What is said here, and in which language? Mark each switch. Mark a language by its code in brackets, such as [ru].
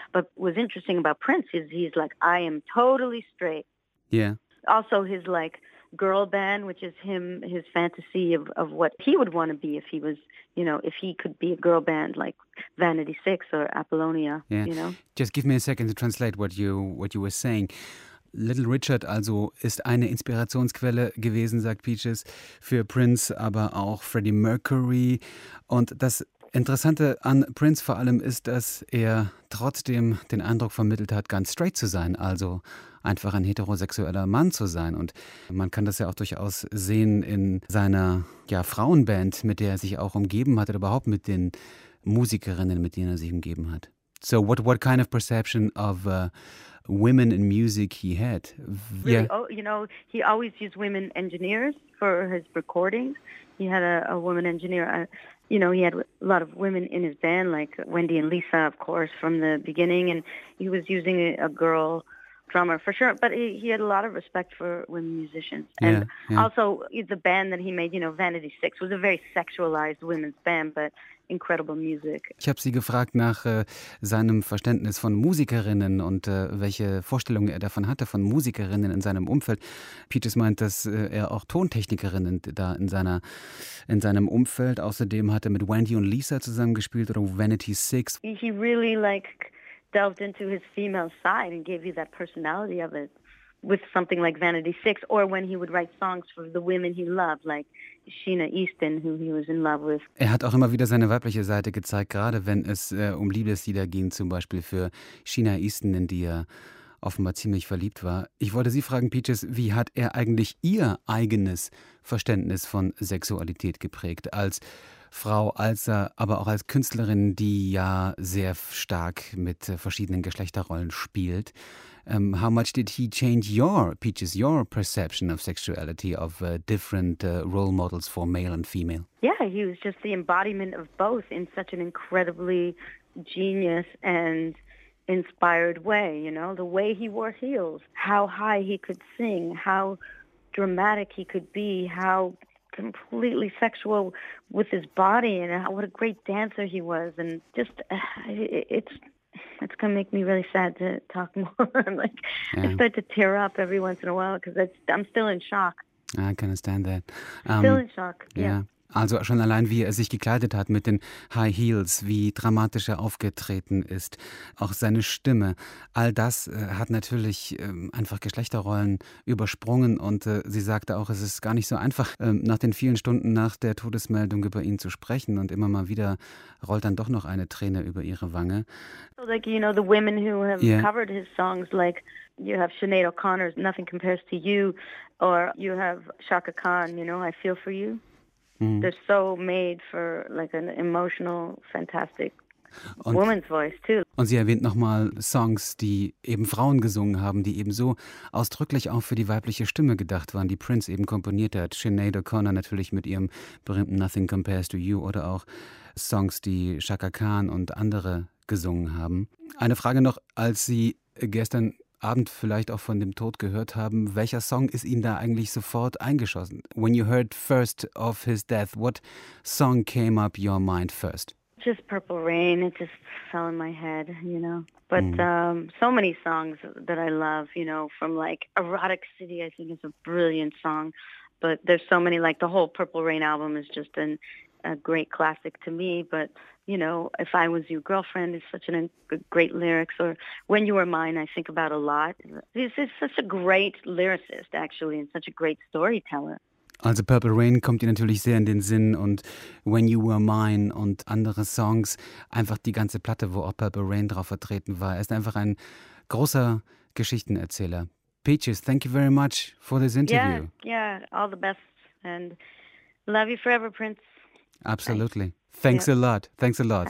[en] But what's interesting about Prince is he's like, I am totally straight. Yeah. Also his like girl band, which is him, his fantasy of what he would want to be if he was, you know, if he could be a girl band like Vanity Six or Apollonia, yeah. You know. Just give me a second to translate what you were saying. [de] Little Richard also ist eine Inspirationsquelle gewesen, sagt Peaches, für Prince, aber auch Freddie Mercury. Und das Interessante an Prince vor allem ist, dass er trotzdem den Eindruck vermittelt hat, ganz straight zu sein, also einfach ein heterosexueller Mann zu sein. Und man kann das ja auch durchaus sehen in seiner ja, Frauenband, mit der er sich auch umgeben hat, oder überhaupt mit den Musikerinnen, mit denen er sich umgeben hat. [en] So what kind of perception of women in music he had? Yeah. Really, oh, you know, he always used women engineers for his recordings. He had a woman engineer. You know, he had a lot of women in his band, like Wendy and Lisa, of course, from the beginning. And he was using a girl drummer for sure. But he had a lot of respect for women musicians. And yeah, yeah. Also, the band that he made, you know, Vanity Six, was a very sexualized women's band, but incredible music. [de] Ich habe Sie gefragt nach seinem Verständnis von Musikerinnen und welche Vorstellungen er davon hatte, von Musikerinnen in seinem Umfeld. Peaches meint, dass er auch Tontechnikerinnen da in seinem Umfeld. Außerdem hat er mit Wendy und Lisa zusammengespielt oder Vanity Six. [en] He really like delved into his female side and gave you that personality of it with something like Vanity Six, or when he would write songs for the women he loved, like Sheena Easton, who he was in love with. [de] Er hat auch immer wieder seine weibliche Seite gezeigt, gerade wenn es um Liebeslieder ging, zum Beispiel für Sheena Easton, in die er offenbar ziemlich verliebt war. Ich wollte Sie fragen, Peaches, wie hat er eigentlich Ihr eigenes Verständnis von Sexualität geprägt, als Frau, als aber auch als Künstlerin, die ja sehr stark mit verschiedenen Geschlechterrollen spielt? [en] How much did he change your, Peaches, your perception of sexuality, of different role models for male and female? Yeah, he was just the embodiment of both in such an incredibly genius and inspired way, you know, the way he wore heels, how high he could sing, how dramatic he could be, how completely sexual with his body, and how, what a great dancer he was, and just it's gonna make me really sad to talk more. I'm like, yeah. I start to tear up every once in a while because I'm still in shock. I can understand that. Still in shock. Yeah. [de] Also schon allein, wie er sich gekleidet hat mit den High Heels, wie dramatisch er aufgetreten ist, auch seine Stimme. All das hat natürlich einfach Geschlechterrollen übersprungen. Und sie sagte auch, es ist gar nicht so einfach, nach den vielen Stunden nach der Todesmeldung über ihn zu sprechen. Und immer mal wieder rollt dann doch noch eine Träne über ihre Wange. [en] So like, you know, the women who have covered his songs, like you have Sinead O'Connor's Nothing Compares to You, or you have Chaka Khan, you know, I Feel for You. Mm. They're so made for like an emotional, fantastic woman's voice too. [de] Und sie erwähnt nochmal Songs, die eben Frauen gesungen haben, die eben so ausdrücklich auch für die weibliche Stimme gedacht waren, die Prince eben komponiert hat. Sinead O'Connor natürlich mit ihrem berühmten Nothing Compares to You, oder auch Songs, die Chaka Khan und andere gesungen haben. Eine Frage noch, als Sie gestern Abend vielleicht auch von dem Tod gehört haben. Welcher Song ist Ihnen da eigentlich sofort eingeschossen? [en] When you heard first of his death, what song came up your mind first? Just Purple Rain. It just fell in my head, you know. But so many songs that I love, you know, from like Erotic City, I think is a brilliant song. But there's so many, like the whole Purple Rain album is just a great classic to me. But you know, If I Was Your Girlfriend is such a great lyrics, or When You Were Mine, I think about a lot. He's such a great lyricist, actually, and such a great storyteller. [de] Also Purple Rain kommt dir natürlich sehr in den Sinn, und When You Were Mine und andere Songs, einfach die ganze Platte, wo auch Purple Rain drauf vertreten war. Er ist einfach ein großer Geschichtenerzähler. [en] Peaches, thank you very much for this interview. Yeah, all the best, and love you forever, Prince. Absolutely. Thanks a lot. Thanks a lot.